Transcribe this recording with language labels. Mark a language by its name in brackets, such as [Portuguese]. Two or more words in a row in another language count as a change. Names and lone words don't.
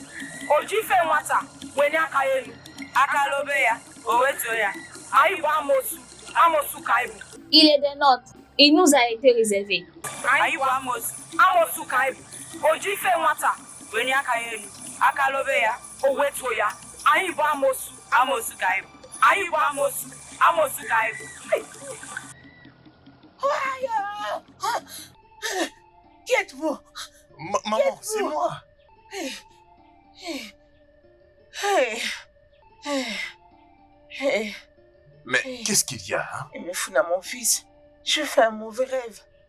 [Igbo] O ji ife nwata wenye aka ya elu, aka robe ya, o wetuo ya. Anyị bụ amosu ka anyị bụ. [French] Il est des nôtres. Il nous a été réservé. [Igbo] Anyị bụ amosu ka anyị bụ. O ji ife nwata wenye aka ya elu, aka robe ya, o wetuo ya. Anyị bụ amosu ka anyị bụ. Anyị bụ amosu ka anyị bụ. [French] Qui êtes-vous? Maman, c'est moi. Mais qu'est-ce qu'il y a, hein? Mais Funa, mon fils, je fais un mauvais rêve.